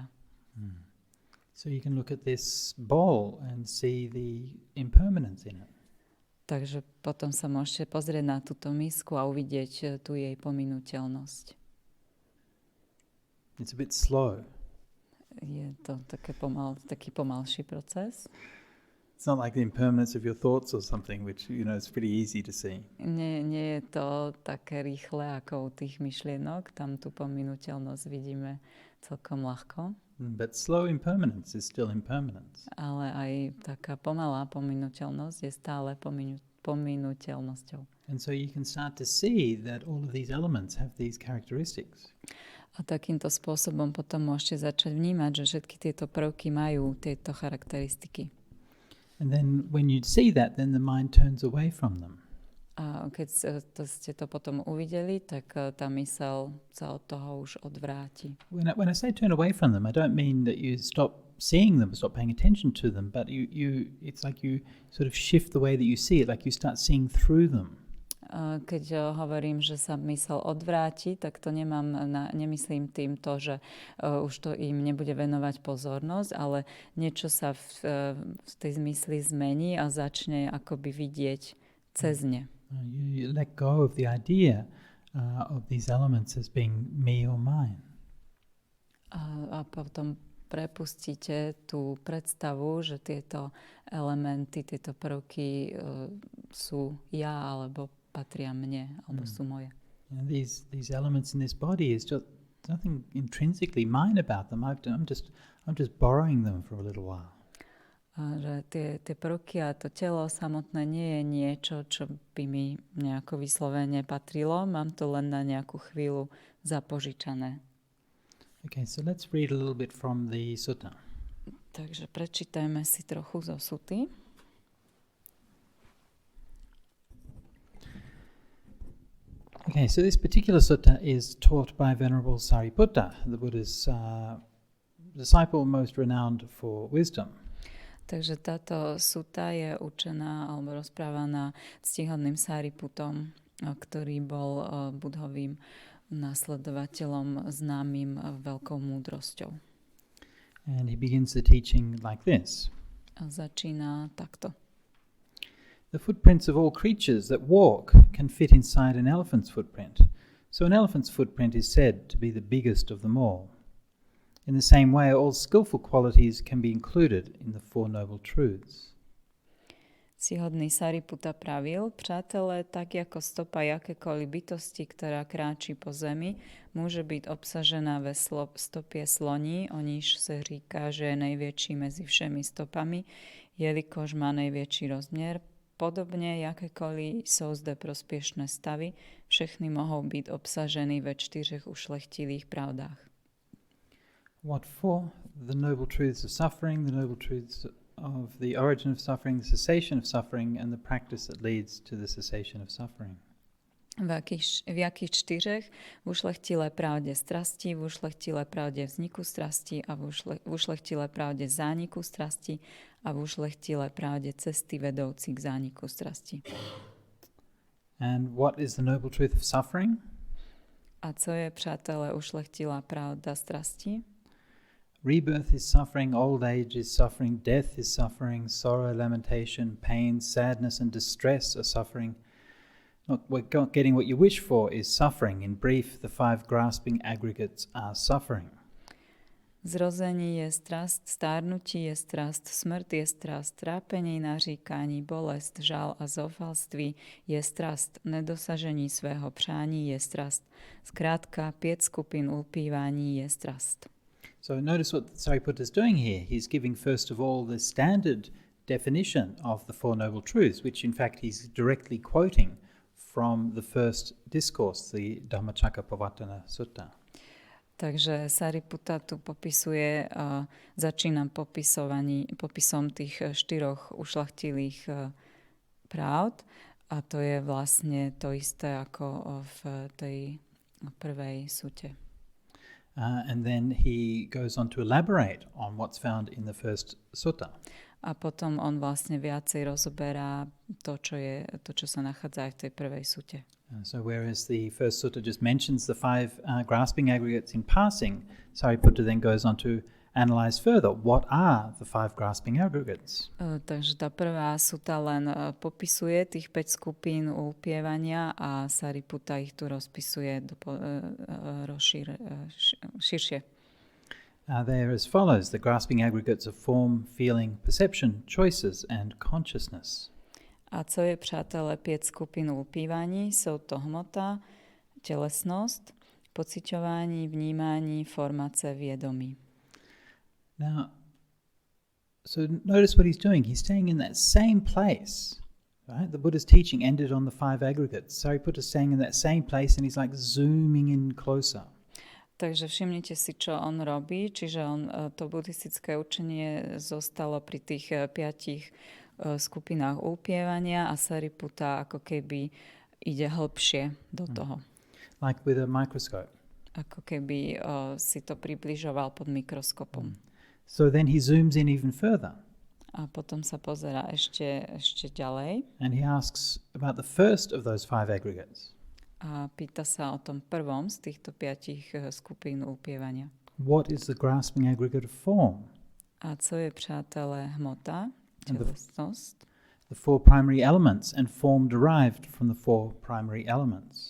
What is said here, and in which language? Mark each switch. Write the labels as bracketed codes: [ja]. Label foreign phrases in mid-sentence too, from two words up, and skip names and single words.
[en] So you can look at this bowl and see the impermanence in it. [sk] Takže potom sa môžete pozrieť na túto misku a uvidieť tú jej pominuteľnosť. [en] It's a bit slow. [sk] Je to taký pomalší proces. [en] It's not like the impermanence of your thoughts or something, which, you know, it's pretty easy to see. [sk] Nie je to také rýchle ako u tých myšlienok. Tam tú pominuteľnosť vidíme celkom ľahko. [en] But slow impermanence is still impermanence. [sk] Ale aj taká pomalá pominuteľnosť je stále pominuteľnosťou. [en] And so you can start to see that all of these elements have these characteristics. [sk] A takýmto spôsobom potom môžete začať vnímať, že všetky tieto prvky majú tieto charakteristiky. [en] And then when you see that, then the mind turns away from them. [sk] A keď ste to potom uvideli, tak tá myseľ sa od toho už odvráti. [en] When I say turn away from them, I don't mean that you stop seeing them, stop paying attention to them, but it's like you sort of shift the way that you see it, like you start seeing through them. [sk] Keď hovorím, že sa myseľ odvráti, tak to nemyslím tým to, že už to im nebude venovať pozornosť, ale niečo sa v tej zmysli zmení a začne akoby vidieť cez ne. [en] You let go of the idea of these elements as being me or mine. [sk] A potom prepustíte tú predstavu, že tieto elementy, tieto prvky sú ja alebo patria mne, alebo sú moje. [en] And these elements in this body is just nothing intrinsically mine about them. I'm just borrowing them for a little while. [sk] A že tie prvky a to telo samotné nie je niečo, čo by mi nejako vyslovene patrilo. Mám to len na nejakú chvíľu zapožičané. [en] Okay, so let's read a little bit from the sutta. [sk] Takže prečítajme si trochu zo suty. [en] Okay, so this particular sutta is taught by Venerable Sariputta, the Buddha's disciple most renowned for wisdom. [sk] Takže táto sutta je učená alebo rozprávaná ctihodným Sariputom, ktorý bol Budhovým nasledovateľom známym veľkou múdrosťou. [en] And he begins the teaching like this. [sk] A začína takto. [en] The footprints of all creatures that walk can fit inside an elephant's footprint. So an elephant's footprint is said to be the biggest of them all. In the same way, all skillful qualities can be included in the Four Noble Truths. [cs] Ctihodný Sariputta pravil, přátelé, tak jako stopa jakékoliv bytosti, která kráčí po zemi, může být obsažená ve stopě sloní, o níž se říká, že je největší mezi všemi stopami, jelikož má největší rozměr. Podobně, jakékoliv jsou zde prospěšné stavy, všechny mohou být obsaženy ve 4 ušlechtilých pravdách. [en] What for? The noble truths of suffering, the noble truths of the origin of suffering, the cessation of suffering, and the practice that leads to the cessation of suffering. [cs] V jakých 4? V ušlechtilé pravdě strasti, v ušlechtilé pravdě vzniku strasti a v ušlechtilé pravdě zániku strasti a v ušlechtilé pravdě cesty vedoucí k zániku strasti. [en] And what is the noble truth of suffering? [cs] A co je, přátelé, ušlechtilá pravda strasti? [en] Rebirth is suffering, old age is suffering, death is suffering, sorrow, lamentation, pain, sadness and distress are suffering. Not getting what you wish for is suffering. In brief, the 5 grasping aggregates are suffering. [cs] Zrození je strast, stárnutí je strast, smrt je strast, trápení, naříkání, bolest, žál a zoufalství je strast, nedosažení svého přání je strast. Zkrátka, 5 skupin ulpívání je strast. [en] So notice what Sariputta is doing here. He's giving first of all the standard definition of the Four Noble Truths, which in fact he's directly quoting from the first discourse, the Dhammacakkappavattana Sutta. [sk] Takže Sariputta tu popisuje, začína popisom tých 4 ušľachtilých pravd a to je vlastne to isté ako v tej prvej sute. [en] And then he goes on to elaborate on what's found in the first sutta. [sk] A potom on vlastne viacej rozoberá to, čo sa nachádza aj v tej prvej sute. [en] So whereas the first sutta just mentions the five grasping aggregates in passing, Sariputta then goes on to analyze further. What are the five grasping aggregates? [sk] Takže tá prvá suta len popisuje tých 5 skupín ulpievania a Sariputta ich tu rozpisuje širšie. [en] They are as follows: the grasping aggregates of form, feeling, perception, choices and consciousness. [cs] A co je, přátelé, 5 skupín ulpívaní? Jsou to hmota, telesnosť, pociťování, vnímání, formace, vědomí. [en] Now, so notice what he's doing. He's staying in that same place, right? The Buddha's teaching ended on the five aggregates. Sariputta's staying in that same place and he's like zooming in closer. [sk] Takže všimnite si, čo on robí, čiže to buddhistické učenie zostalo pri tých 5 skupinách ulpievania a Sariputta ako keby ide hlbšie do toho. [en] Like with a microscope. [sk] Ako keby si to približoval pod mikroskopom. [en] So then he zooms in even further. [sk] A potom sa pozerá ešte ďalej. [en] And he asks about the first of those five aggregates. [sk] A pýta sa o tom prvom z týchto 5 skupín ulpievania. [en] What is the grasping aggregate of form? [cs] A co je, přátelé, hmota, telesnosť? [en] The four primary elements and form derived from the four primary elements.